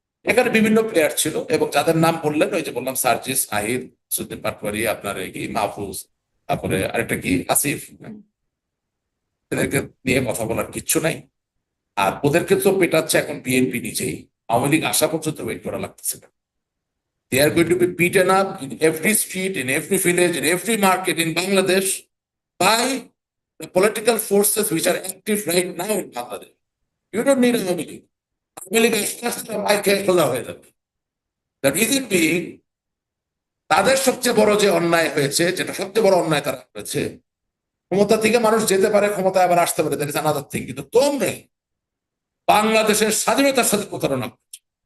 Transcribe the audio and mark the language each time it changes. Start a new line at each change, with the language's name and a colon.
Bangla: এখানে বিভিন্ন প্লেয়ার ছিল এবং যাদের নাম বললেন, ওই যে বললাম সার্জিস, নাহিদ, সুদ্দিন পাটওয়ারি, আপনার এই কি মাহফুজ, তারপরে আরেকটা কি আসিফ, এদেরকে নিয়ে কথা বলার কিচ্ছু নাই। আর ওদেরকে তো পেটাচ্ছে এখন বিএনপি নিজেই। আওয়ামী লীগ আসা পর্যন্ত ওয়েট করা লাগতেছে না।
English: They are going to be beaten up in every street, in every village, in every market in Bangladesh by the political forces which are active right now in Bangladesh. You don't need Awami League.
Bangla: Awami League আস্তে আস্তে মার খেয়ে খোলা হয়ে যাবে।
English: The reason being,
Bangla: তাদের সবচেয়ে বড় যে অন্যায় হয়েছে, যেটা সবচেয়ে বড় অন্যায় তারা করেছে, ক্ষমতা থেকে মানুষ যেতে পারে, ক্ষমতায় আবার আসতে পারে,
English: That is another thing.
Bangla: কিন্তু তোমরা বাংলাদেশের স্বাধীনতার সাথে প্রতারণা করছো।